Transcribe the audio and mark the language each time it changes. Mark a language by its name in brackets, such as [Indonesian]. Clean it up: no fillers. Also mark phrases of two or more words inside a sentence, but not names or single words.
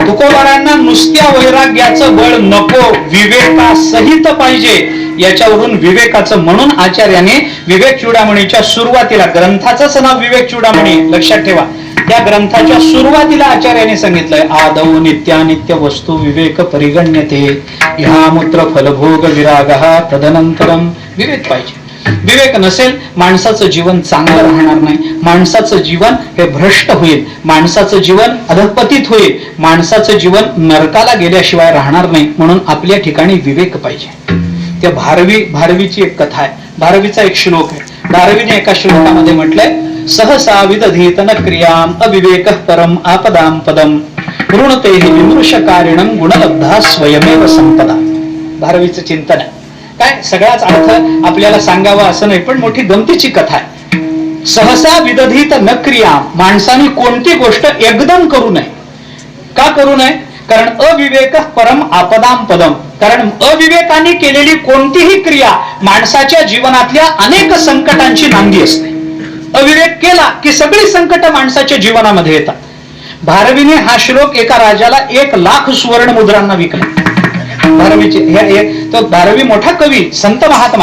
[Marathi] तुकोबारांना नुसत्या वैराग्याचं बळ नको, विवेकासहित पाहिजे. याच्यावरून विवेकाचं, म्हणून आचार्याने विवेक चूडामणीच्या सुरुवातीला, ग्रंथाचंच नाव विवेक चूडामणी लक्षात ठेवा, त्या ग्रंथाच्या सुरुवातीला आचार्याने सांगितलंय, [Sanskrit] आदौ नित्यानित्य वस्तू विवेक परिगण्यते, ह्या मूत्र फलभोग विरागः तदनंतरम. [Marathi] विवेक पाहिजे. विवेक नसेल माणसाचं जीवन चांगलं राहणार नाही, माणसाचं जीवन हे भ्रष्ट होईल, माणसाचं जीवन अधपतित होईल, माणसाचं जीवन नरकाला गेल्याशिवाय राहणार नाही. म्हणून आपल्या ठिकाणी विवेक पाहिजे. त्या भारवीची एक कथा आहे, भारवीचा एक श्लोक आहे. भारवीने एका श्लोकामध्ये म्हटलंय, [Sanskrit] सहसा विदधीत न क्रियाम अविवेक परम आपदाम पदम ऋणते विमृशकारिणं गुणलब्धा स्वयमेव संपदा. [Marathi] भारवीचं चिंतन आहे. काय सगळाच अर्थ आपल्याला सांगावा असं नाही, पण मोठी गमतीची कथा आहे. [Sanskrit] सहसा विदधीत न क्रिया, [Marathi] माणसाने कोणती गोष्ट एकदम करू नये. का करू नये? कारण [Sanskrit] अविवेक परम आपदाम पदम, [Marathi] कारण अविवेकाने केलेली कोणतीही क्रिया माणसाच्या जीवनातल्या अनेक संकटांची नांदी असते. अविवेक केला की सगळी संकट माणसाच्या जीवनामध्ये येतात. भारवीने हा श्लोक एका राजाला 1,00,000 सुवर्ण मुद्रांना विकला. भारवीचे तो भारवी मोठा कवी, संत महात्मा.